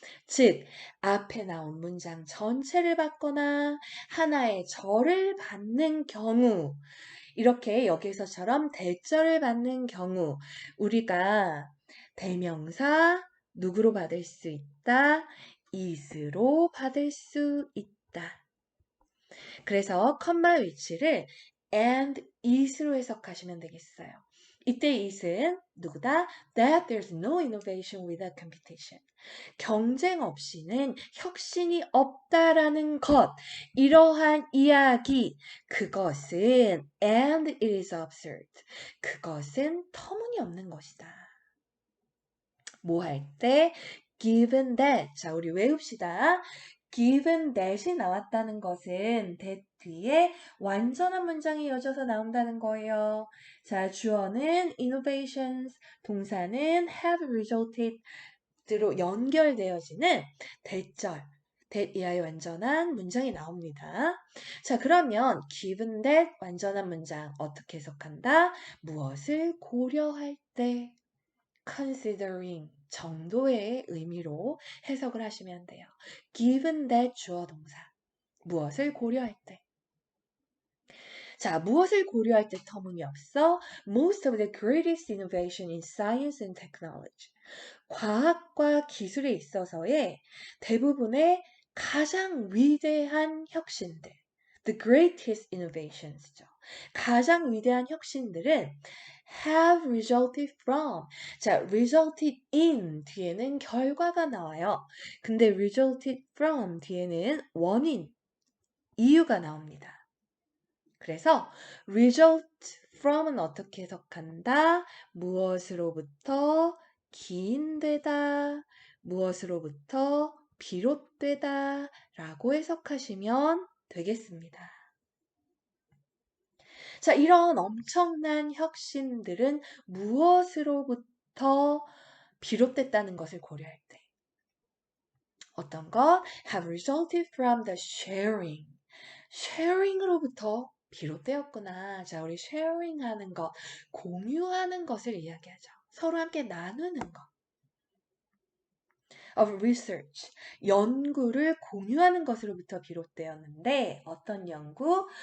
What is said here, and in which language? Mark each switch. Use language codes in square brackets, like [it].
[ko] 즉, 앞에 나온 문장 전체를 받거나 하나의 절을 받는 경우, 이렇게 여기서처럼 대절을 받는 경우, 우리가 대명사 누구로 받을 수 있다? is로 받을 수 있다. 그래서 컴마 위치를 and is로 해석하시면 되겠어요. 이때 is은 누구다? [en] That there's no innovation without competition. [ko] 경쟁 없이는 혁신이 없다라는 것. 이러한 이야기. 그것은 [en] and it is absurd. [ko] 그것은 터무니없는 것이다. 뭐 할 때? [en] Given that. [ko] 자, 우리 외웁시다. Given that이 나왔다는 것은 that 뒤에 완전한 문장이 이어져서 나온다는 거예요. 자, 주어는 innovations, 동사는 have resulted로 연결되어지는 대절, that 이하의 완전한 문장이 나옵니다. 자, 그러면 given that 완전한 문장 어떻게 해석한다? 무엇을 고려할 때 considering 정도의 의미로 해석을 하시면 돼요. given that 주어 동사. 무엇을 고려할 때. 자, 무엇을 고려할 때 터무니없어? [en] Most of the greatest innovation in science and technology. [ko] 과학과 기술에 있어서의 대부분의 가장 위대한 혁신들. [en] The greatest innovations죠. [ko] 가장 위대한 혁신들은 [en] have resulted from. [ko] 자, resulted in 뒤에는 결과가 나와요. 근데 resulted from 뒤에는 원인, 이유가 나옵니다. 그래서 result from은 어떻게 해석한다? 무엇으로부터 기인되다, 무엇으로부터 비롯되다 라고 해석하시면 되겠습니다. 자, 이런 엄청난 혁신들은 무엇으로부터 비롯됐다는 것을 고려할 때 어떤 것? [en] have resulted from the sharing. [ko] sharing으로부터 비롯되었구나. 자, 우리 sharing하는 것, 공유하는 것을 이야기하죠. 서로 함께 나누는 것. [en] of research, [ko] 연구를 공유하는 것으로부터 비롯되었는데 어떤 연구?